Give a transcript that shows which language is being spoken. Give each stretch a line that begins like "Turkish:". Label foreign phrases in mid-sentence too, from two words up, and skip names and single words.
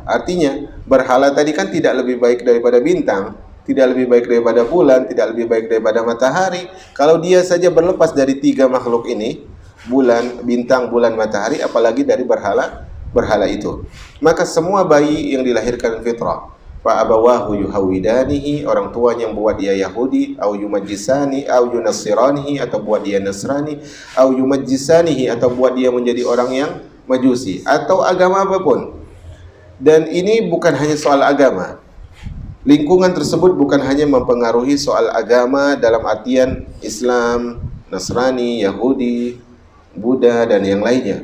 Indonesian: Artinya berhala tadi kan tidak lebih baik daripada bintang, tidak lebih baik daripada bulan, tidak lebih baik daripada matahari. Kalau dia saja berlepas dari tiga makhluk ini, bulan, bintang, bulan, matahari, apalagi dari berhala itu. Maka semua bayi yang dilahirkan fitrah.
Arabic: فأبواه يهودانه,
Indonesian: orang tuanya yang buat dia Yahudi,
Arabic: أو يمجسانه أو ينصرانه,
Indonesian: atau buat dia Nasrani,
Arabic: أو يمجسانه,
Indonesian: atau buat dia menjadi orang yang Majusi, atau agama apapun. Dan ini bukan hanya soal agama. Lingkungan tersebut bukan hanya mempengaruhi soal agama dalam artian Islam, Nasrani, Yahudi, Buddha, dan yang lainnya.